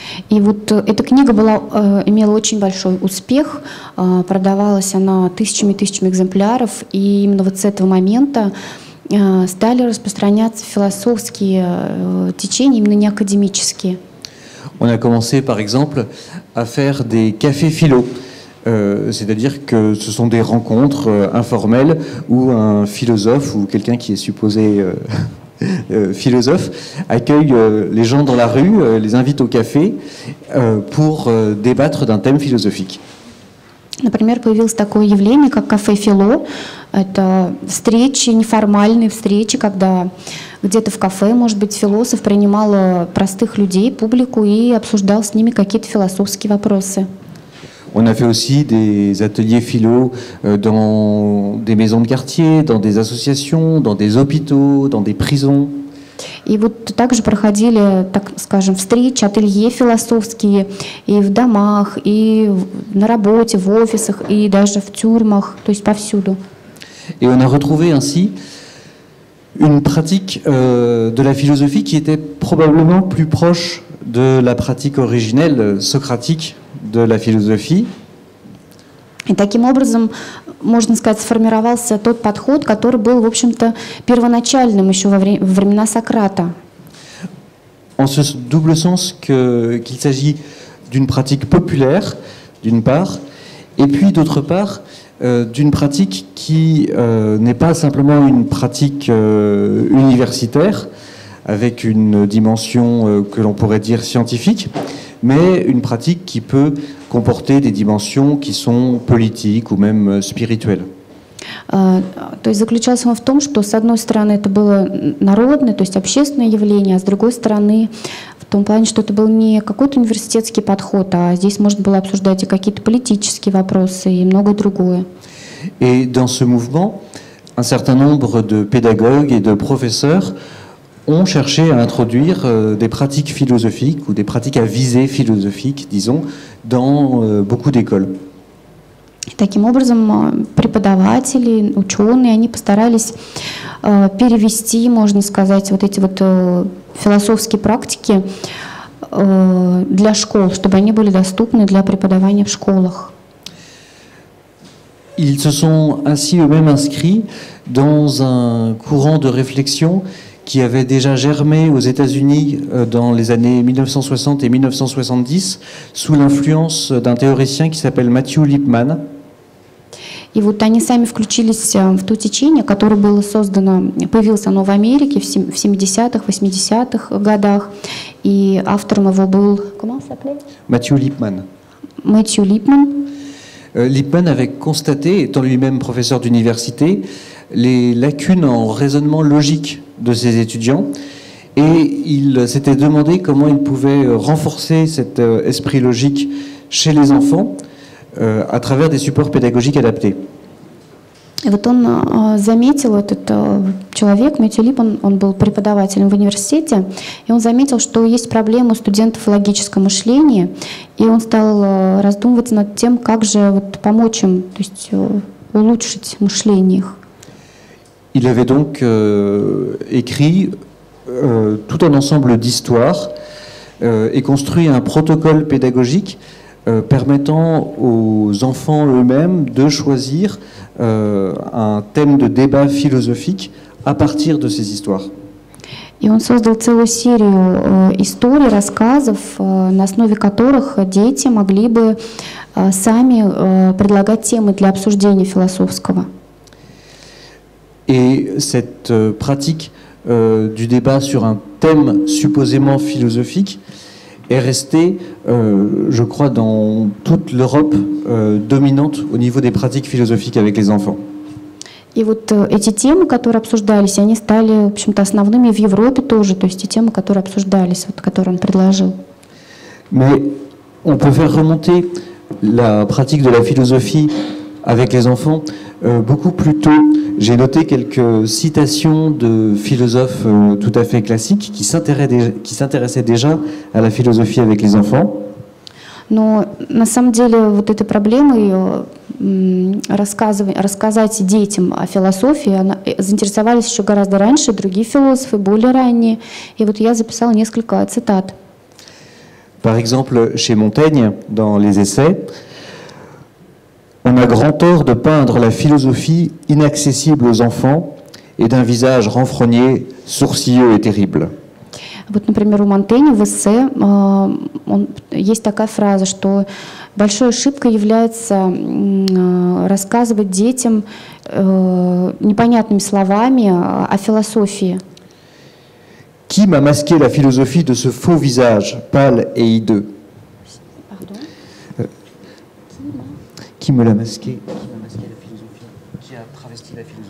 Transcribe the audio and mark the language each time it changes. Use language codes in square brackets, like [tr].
[ru] И вот эта книга имела очень большой успех, продавалась она тысячами экземпляров, и именно вот с этого момента стали распространяться философские течения, именно не академические. [fr] On a commencé par exemple à faire des cafés philo, c'est-à-dire que ce sont des rencontres informelles où un philosophe ou quelqu'un qui est supposé philosophe accueille les gens dans la rue, les invite au café pour débattre d'un thème philosophique. [ru] Например, появилось такое явление, как кафе-фило. Это встречи, неформальные встречи, когда где-то в кафе, может быть, философ принимал простых людей, публику и обсуждал с ними какие-то философские вопросы. [fr] On a fait aussi des ateliers philo dans des maisons de quartier, dans des associations, dans des hôpitaux, dans des prisons. [ru] И вот также проходили, так скажем, встречи, ателье философские и в домах, и на работе, в офисах, и даже в тюрьмах, то есть повсюду. [fr] Et on a retrouvé ainsi une pratique de la philosophie qui était probablement plus proche de la pratique originelle socratique de la philosophie. [ru] И таким образом, можно сказать, сформировался тот подход, который был, в общем-то, первоначальным еще во времена Сократа. [fr] En ce double sens qu'il s'agit d'une pratique populaire, d'une part, et puis d'autre part, d'une pratique qui n'est pas simplement une pratique universitaire, avec une dimension que l'on pourrait dire scientifique, mais une pratique qui peut comporter des dimensions qui sont politiques ou même spirituelles. [ru] То есть заключалось он в том, что с одной стороны это было народное, то есть общественное явление, а с другой стороны в том плане, что это был не какой-то университетский подход, а здесь можно было обсуждать и какие-то политические вопросы и многое другое. [fr] Et dans ce mouvement, un certain nombre de pédagogues et de professeurs ont cherché à introduire des pratiques philosophiques ou des pratiques à visée philosophique, disons, dans beaucoup d'écoles. [ru] Таким образом, преподаватели, ученые, они постарались перевести, можно сказать, вот эти вот философские практики для школ, чтобы они были доступны для преподавания в школах. [fr] Ils se sont ainsi eux-mêmes inscrits dans un courant de réflexion qui avait déjà germé aux États-Unis dans les années 1960 et 1970 sous l'influence d'un théoricien qui s'appelle Matthew Lipman. [ru] И вот они сами включились в то течение, которое было создано, появилось оно в Америке в 70-х, 80-х годах, и автором его был [fr] Matthew Lipman. [ru] Мэтью Липман. [fr] Lipman avait constaté, étant lui-même professeur d'université, les lacunes en raisonnement logique de ses étudiants, et il s'était demandé comment il pouvait renforcer cet esprit logique chez les enfants à travers des supports pédagogiques adaptés. [ru] И вот он заметил, этот человек, Мэтью Липман, он был преподавателем в университете, и он заметил, что есть проблема у студентов в логическом мышлении, и он стал раздумывать над тем, как же вот помочь им, то есть улучшить мышление их. [fr] Il avait donc écrit tout un ensemble d'histoires et construit un protocole pédagogique permettant aux enfants eux-mêmes de choisir un thème de débat philosophique à partir de ces histoires. [ru] И он создал целую серию историй, рассказов, на основе которых дети могли бы сами предлагать темы для обсуждения философского. [fr] Et cette pratique du débat sur un thème supposément philosophique est restée, je crois, dans toute l'Europe dominante au niveau des pratiques philosophiques avec les enfants. [ru] И вот эти темы, которые обсуждались, они стали, в общем-то, основными в Европе тоже, то есть те темы, которые обсуждались, вот, которые он предложил. [fr] Mais on peut faire remonter la pratique de la philosophie avec les enfants beaucoup plus tôt. J'ai noté quelques citations de philosophes tout à fait classiques qui s'intéressaient déjà à la philosophie avec les enfants. [ru] Но на самом деле вот этой проблемой рассказать детям о философии заинтересовались еще гораздо раньше другие философы, более ранние. И вот я записала несколько цитат. [fr] Par exemple, chez Montaigne, dans les Essais, on a grand tort de peindre la philosophie inaccessible aux enfants et d'un visage renfrogné, sourcilleux et terrible. [ru] Вот, например, у Монтэня в эссе есть такая фраза, что большой ошибкой является рассказывать детям непонятными словами о философии. [fr] Qui m'a masqué la philosophie de ce faux visage, pâle et hideux? Qui me l'a masqué? Qui m'a masqué la philosophie? Qui a travesti la